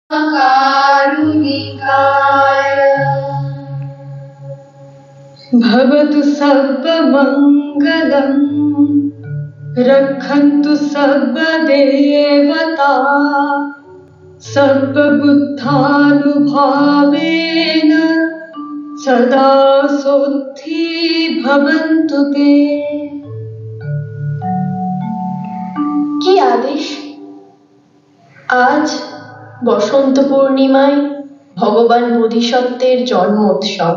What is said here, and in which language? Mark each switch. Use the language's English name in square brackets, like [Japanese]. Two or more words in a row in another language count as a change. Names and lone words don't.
[Pali] कारुणिकाय भवतु सर्वमङ्गलं रक्षन्तु सर्वदेवता सर्वबुद्धानुभावेन सदा सोत्थी भवन्तु ते। [Bangla] কি আদেশ! আজ বসন্ত পূর্ণিমায় ভগবান বোধিসত্ত্বের জন্ম উৎসব।